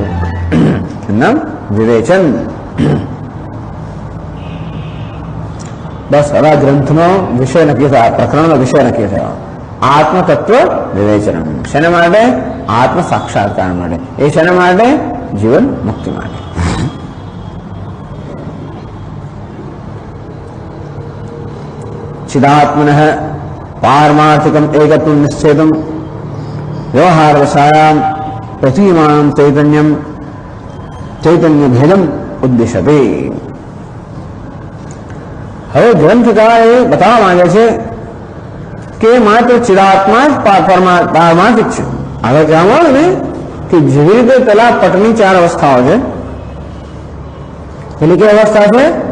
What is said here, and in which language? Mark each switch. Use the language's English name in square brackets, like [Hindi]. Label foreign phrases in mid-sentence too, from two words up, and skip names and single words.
[Gujarati] નામ વિવેચન. બસ હવે ગ્રંથનો વિષય નક્કી થયો, પ્રકરણનો વિષય નક્કી થયો. આત્મતત્વ વિવેચન. શેના માટે? આત્મ સાક્ષાત્કાર માટે. એ શેના માટે? જીવન મુક્તિ માટે. [Sanskrit] चिदात्मन पारमार्थिकम एकत्व निश्चेदम व्यवहार दशायाम प्रतीयमान चैतन्य भेदम उद्देश्यते. [Gujarati] હવે ગ્રંથકાર એ બતાવવા માંગે છે કે માત્ર ચિદાત્મા જ પારમાર્થિક છે. હવે કહેવામાં આવે ને કે જેવી રીતે પેલા પટની 4 અવસ્થાઓ છે, પેલી કઈ અવસ્થા છે?